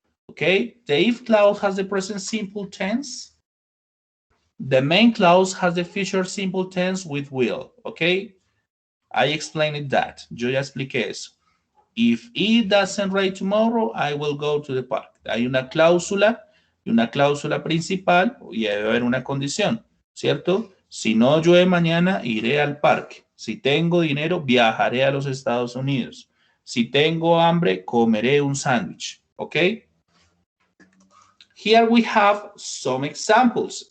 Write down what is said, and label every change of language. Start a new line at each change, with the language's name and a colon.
English: Okay, the if clause has the present simple tense. The main clause has the future simple tense with will. Okay, I explained that.
Spanish: Yo ya expliqué eso.
English: If it doesn't rain tomorrow, I will go to the park.
Spanish: Hay una cláusula y una cláusula principal y debe haber una condición, ¿cierto? Si no llueve mañana, iré al parque. Si tengo dinero, viajaré a los Estados Unidos. Si tengo hambre, comeré un sándwich. ¿Ok?
English: Here we have some examples.